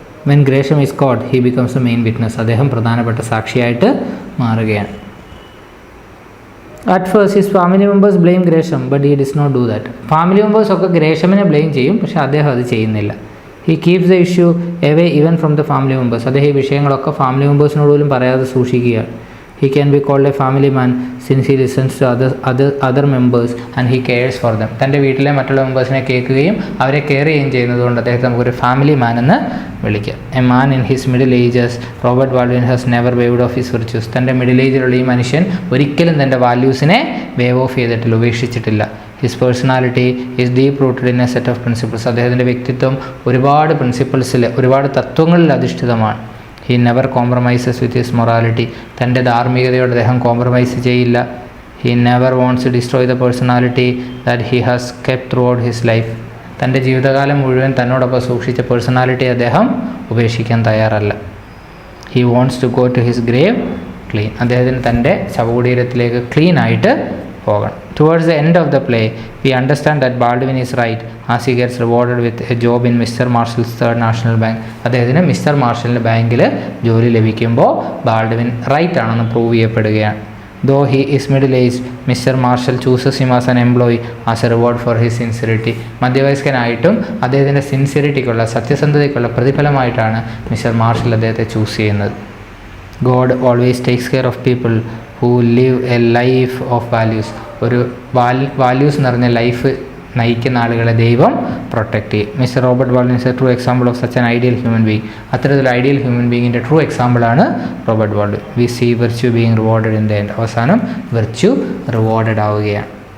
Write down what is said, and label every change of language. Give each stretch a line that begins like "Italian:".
English: When Gresham is caught he becomes a main witness.
Malayalam: അദ്ദേഹം പ്രധാനപ്പെട്ട സാക്ഷിയായിട്ട് മാറുകയാണ്.
English: At first his family members blame Gresham but he does not do that.
Malayalam: Family മെമ്പേഴ്സൊക്കെ ഗ്രേഷമിനെ blame ചെയ്യും, പക്ഷേ അദ്ദേഹം അത് ചെയ്യുന്നില്ല.
English: He keeps the issue away even from the family members.
Malayalam: അദ്ദേഹം ഈ വിഷയങ്ങളൊക്കെ ഫാമിലി മെമ്പേഴ്സിനോട് പോലും പറയാതെ സൂക്ഷിക്കുകയാണ്.
English: He can be called a family man since he listens to other members and he cares for them.
Malayalam: തൻ്റെ വീട്ടിലെ മറ്റുള്ള മെമ്പേഴ്സിനെ കേൾക്കുകയും അവരെ കെയർ ചെയ്യുകയും ചെയ്യുന്നതുകൊണ്ട് അദ്ദേഹത്തെ നമുക്കൊരു ഫാമിലി മാൻ എന്ന് വിളിക്കാം.
English: A man in his middle ages, Robert Baldwin has never waved off his virtues.
Malayalam: തൻ്റെ മിഡിൽ ഏജിലുള്ള ഈ മനുഷ്യൻ ഒരിക്കലും തൻ്റെ വാല്യൂസിനെ വേവ് ഓഫ് ചെയ്തിട്ടില്ല, ഉപേക്ഷിച്ചിട്ടില്ല.
English: His personality is deep rooted in a set of principles.
Malayalam: അദ്ദേഹത്തിൻ്റെ വ്യക്തിത്വം ഒരുപാട് പ്രിൻസിപ്പിൾസിൽ, ഒരുപാട് തത്വങ്ങളിൽ അധിഷ്ഠിതമാണ്.
English: He never compromises with his morality.
Malayalam: തൻ്റെ ധാർമ്മികതയോട് അദ്ദേഹം കോംപ്രമൈസ് ചെയ്യില്ല.
English: He never wants to destroy the personality that he has kept throughout his life.
Malayalam: തൻ്റെ ജീവിതകാലം മുഴുവൻ തന്നോടൊപ്പം സൂക്ഷിച്ച പേഴ്സണാലിറ്റി അദ്ദേഹം ഉപേക്ഷിക്കാൻ തയ്യാറല്ല.
English: He wants to go to his grave clean.
Malayalam: അദ്ദേഹത്തിന് തൻ്റെ ശവകുടീരത്തിലേക്ക് ക്ലീൻ ആയിട്ട് പോകണം.
English: Towards the end of the play, we understand that Baldwin is right as he gets rewarded with a job in Mr. Marshall's Third National Bank.
Malayalam: അദ്ദേഹത്തിന് mister മാർഷലിൻ്റെ ബാങ്കിൽ ജോലി ലഭിക്കുമ്പോൾ Baldwin right ആണെന്ന് prove ചെയ്യപ്പെടുകയാണ്.
English: Though he is middle-aged, Mr. Marshall chooses him as an employee as a reward for his sincerity.
Malayalam: മധ്യവയസ്കനായിട്ടും അദ്ദേഹത്തിൻ്റെ സിൻസിയറിറ്റിക്കുള്ള, സത്യസന്ധതയ്ക്കുള്ള പ്രതിഫലമായിട്ടാണ് mister marshal അദ്ദേഹത്തെ choose ചെയ്യുന്നത്.
English: God always takes care of people who live a life of values.
Malayalam: ഒരു values നിറഞ്ഞ life നയിക്കുന്ന ആളുകളെ ദൈവം protect ചെയ്യും.
English: Mister Robert Baldwin is a true example of such an ideal human being.
Malayalam: അത്തരത്തിലുള്ള ideal human ബീങ്ങിൻ്റെ true എക്സാമ്പിളാണ് Robert Baldwin.
English: We see virtue being rewarded in the end.
Malayalam: അവസാനം virtue rewarded ആവുകയാണ്.